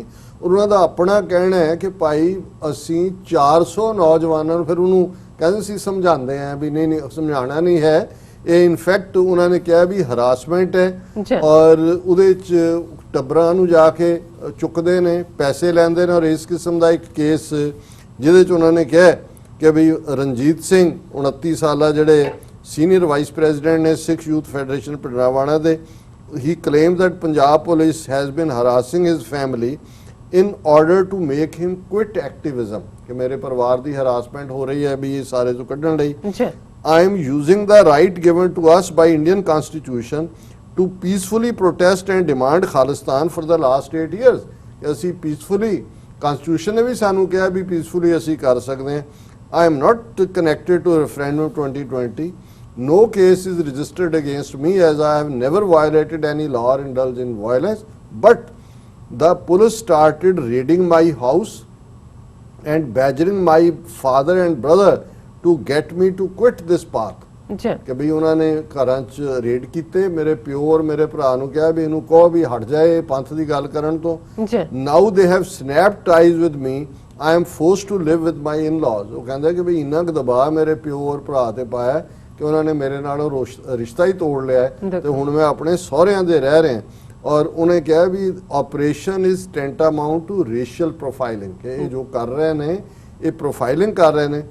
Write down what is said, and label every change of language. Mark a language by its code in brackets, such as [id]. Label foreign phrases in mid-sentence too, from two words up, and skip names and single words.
[pa] ਉਹਨਾਂ ਦਾ ਆਪਣਾ ਕਹਿਣਾ ਹੈ ਕਿ ਭਾਈ ਅਸੀਂ 400 ਨੌਜਵਾਨਾਂ ਨੂੰ, ਫਿਰ ਉਹਨੂੰ ਕਹਿੰਦੇ ਸੀ ਸਮਝਾਉਂਦੇ ਆ ਵੀ ਨਹੀਂ ਸਮਝਾਉਣਾ ਨਹੀਂ ਹੈ, ਇਹ ਇਨਫੈਕਟ ਉਹਨਾਂ ਨੇ ਕਿਹਾ ਵੀ ਹਰਾਸਮੈਂਟ ਹੈ ਔਰ ਉਹਦੇ 'ਚ ਟੱਬਰਾਂ ਨੂੰ ਜਾ ਕੇ ਚੁੱਕਦੇ ਨੇ, ਪੈਸੇ ਲੈਂਦੇ ਨੇ। ਔਰ ਇਸ ਕਿਸਮ ਦਾ ਇੱਕ ਕੇਸ ਜਿਹਦੇ 'ਚ ਉਹਨਾਂ ਨੇ ਕਿਹਾ ਕਿ ਵੀ ਰਣਜੀਤ ਸਿੰਘ 29 ਸਾਲਾ ਜਿਹੜੇ [en] Senior Vice President [pa] ਨੇ ਸਿੱਖ ਯੂਥ ਫੈਡਰੇਸ਼ਨ ਪਿੰਡਰਾਵਾਣਾ ਦੇ, [en] He claims that Punjab Police has been harassing his family in order to make him quit activism, [pa] ਕਿ ਮੇਰੇ ਪਰਿਵਾਰ ਦੀ ਹਰਾਸਮੈਂਟ ਹੋ ਰਹੀ ਹੈ ਵੀ ਇਹ ਸਾਰੇ ਤੋਂ ਕੱਢਣ ਲਈ। [en] I am using the right given to us by Indian Constitution to peacefully protest and demand Khalistan for the last 8 years, [pa] ਕਿ ਅਸੀਂ peacefully, Constitution ਨੇ ਵੀ ਸਾਨੂੰ ਕਿਹਾ ਵੀ peacefully ਅਸੀਂ ਕਰ ਸਕਦੇ ਹਾਂ। [en] I am not connected to referendum 2020. No case is registered against me as I have never violated any law or indulged in violence, but the police started raiding my house and badgering my father and brother to get me to quit this path. [pa] ਕਿ ਵੀ ਉਹਨਾਂ ਨੇ ਘਰਾਂ 'ਚ ਰੇਡ ਕੀਤੇ, ਮੇਰੇ ਪਿਓ ਔਰ ਮੇਰੇ ਭਰਾ ਨੂੰ ਕਿਹਾ ਵੀ ਇਹਨੂੰ ਕਹੋ ਵੀ ਹਟ ਜਾਏ ਪੰਥ ਦੀ ਗੱਲ ਕਰਨ ਤੋਂ। [en] Now they have snapped ties with me. I am forced to live with my in-laws. [pa] ਉਹ ਕਹਿੰਦੇ ਕਿ ਵੀ ਇੰਨਾ ਕੁ ਦਬਾਅ ਮੇਰੇ ਪਿਓ ਔਰ ਭਰਾ ਤੇ ਪਾਇਆ ਕਿ ਉਹਨਾਂ ਨੇ ਮੇਰੇ ਨਾਲ ਰਿਸ਼ਤਾ ਹੀ ਤੋੜ ਲਿਆ ਤੇ ਹੁਣ ਮੈਂ ਆਪਣੇ ਸਹੁਰਿਆਂ ਦੇ ਰਹਿ ਰਿਹਾ। ਔਰ ਉਹਨੇ ਕਿਹਾ ਵੀ [en] operation is tantamount to racial profiling, [pa] ਕਿ ਇਹ ਜੋ ਕਰ ਰਹੇ ਨੇ ਇਹ ਪ੍ਰੋਫਾਈਲਿੰਗ ਕਰ ਰਹੇ ਨੇ।